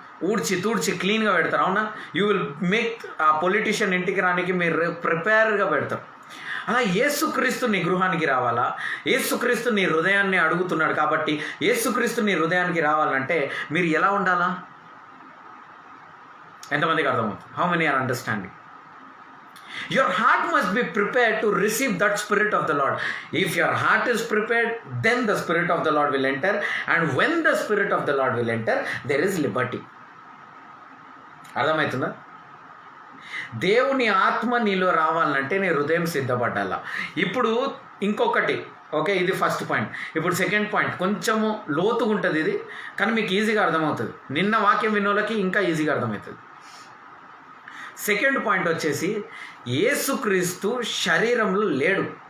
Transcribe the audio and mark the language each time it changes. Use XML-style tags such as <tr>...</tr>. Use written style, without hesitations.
<te>ఊడ్చి తూడ్చి క్లీన్గా పెడతారు, అవునా?</te> <en>you will make</en> <te>ఆ పొలిటీషియన్ ఇంటికి రానికి మీరు ప్రిపేర్గా పెడతారు. అలా యేసుక్రీస్తు నీ గృహానికి రావాలా? యేసుక్రీస్తు నీ హృదయాన్ని అడుగుతున్నాడు. కాబట్టి యేసుక్రీస్తు నీ హృదయానికి రావాలంటే మీరు ఎలా ఉండాలా? ఎంతమందికి అర్థమవుతుంది?</te> <en>How many are understanding? Your heart must be prepared to receive that Spirit of the Lord. If your heart is prepared, then the Spirit of the Lord will enter. And when the Spirit of the Lord will enter, there is liberty.</en> <te>అర్థమవుతుందా? దేవుని ఆత్మ నీలో రావాలంటే నీ హృదయం సిద్ధపడాల. ఇప్పుడు ఇంకొకటి, okay, ఇది ఫస్ట్ పాయింట్. ఇప్పుడు సెకండ్ పాయింట్ కొంచెము లోతుగా ఉంటుంది ఇది, కానీ మీకు ఈజీగా అర్థమవుతుంది. నిన్న వాక్యం వినోళ్ళకి ఇంకా ఈజీగా అర్థమవుతుంది. సెకండ్ పాయింట్ వచ్చేసి, యేసుక్రీస్తు శరీరంలో లేడు.</te>